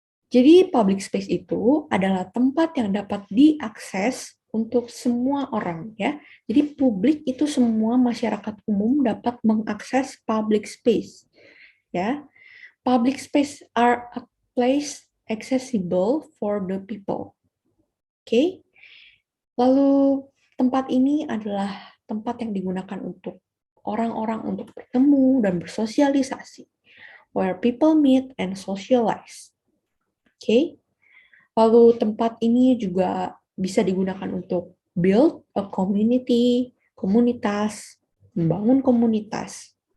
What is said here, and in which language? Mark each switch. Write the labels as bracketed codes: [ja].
[id] Jadi public space itu adalah tempat yang dapat diakses untuk semua orang ya. Jadi publik itu semua masyarakat umum dapat mengakses public space ya. [en] Public space are a place accessible for the people. Oke. [id] Lalu tempat ini adalah tempat yang digunakan untuk orang-orang untuk bertemu dan bersosialisasi, [en] where people meet and socialize. [id] Oke. Lalu tempat ini juga bisa digunakan untuk [en] build a community, [id] komunitas, membangun komunitas.